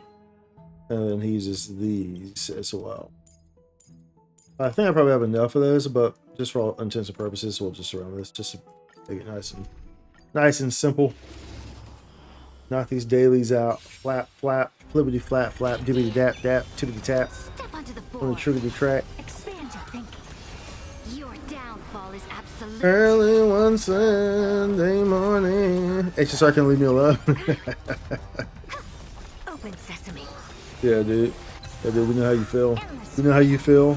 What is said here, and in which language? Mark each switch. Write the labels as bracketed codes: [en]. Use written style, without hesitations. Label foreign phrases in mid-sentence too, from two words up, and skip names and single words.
[en] And then he uses these as well. I think I probably have enough of those, but just for all intents and purposes, we'll just run this just to make it nice and simple. Knock these dailies out. Flap, flap, flippity flap, flap, dibbity dap, dap, tippity tap. Step onto the On the board. trippity track. Expand your thinking. Your downfall is absolute. Early one Sunday morning. HSR can leave me alone. Open sesame. Yeah, dude. Yeah, dude. We know how you feel. We know how you feel